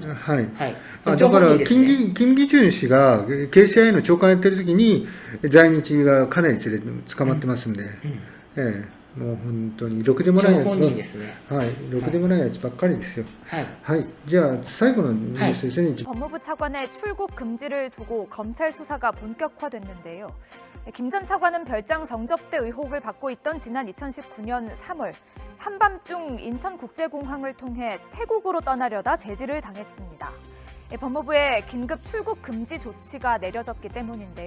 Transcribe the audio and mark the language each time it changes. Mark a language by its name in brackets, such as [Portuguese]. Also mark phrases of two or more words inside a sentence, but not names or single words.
[Japanese] だからキム・ギチュン氏が KCIA の長官やってる時に在日がかなり捕まってますんで、もう本当にろくでもないやつ、ろくでもないやつばっかりですよ。じゃあ最後のニュースですね。 [Korean] 법무부 차관의 출국 금지를 두고 검찰 수사가 본격화됐는데요. 김 전 차관은 별장 성접대 의혹을 받고 있던 지난 2019년 3월 한밤중 인천국제공항을 통해 태국으로 떠나려다 제지를 당했습니다. 법무부의 긴급 출국 금지 조치가 내려졌기 때문인데요.